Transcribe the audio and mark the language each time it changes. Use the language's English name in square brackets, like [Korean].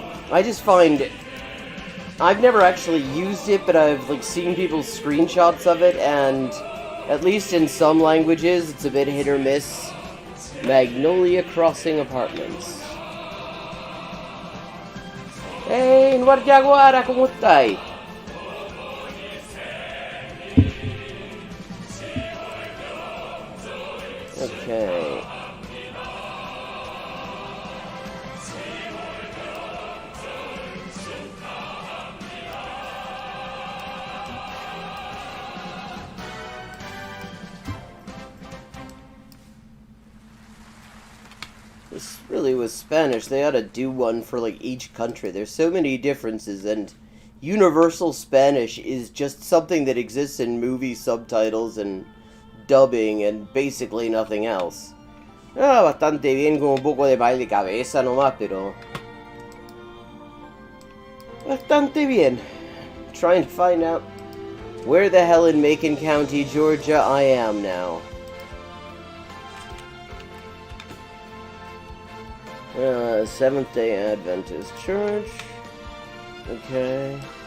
[English] I just find I've never actually used it, but I've like seen people's screenshots of it, and at least in some languages, it's a bit hit or miss. Magnolia Crossing Apartments. [Spanish] Hey, Guardiaguara, ¿cómo estáis? [English] Okay. This really was Spanish. They ought to do one for like each country. There's so many differences, and universal Spanish is just something that exists in movie subtitles and dubbing and basically nothing else. [Spanish] Ah, bastante bien con un poco de baile de cabeza nomás, pero bastante bien. [English] Trying to find out where the hell in Macon County, Georgia I am now. Seventh-day Adventist Church. Okay.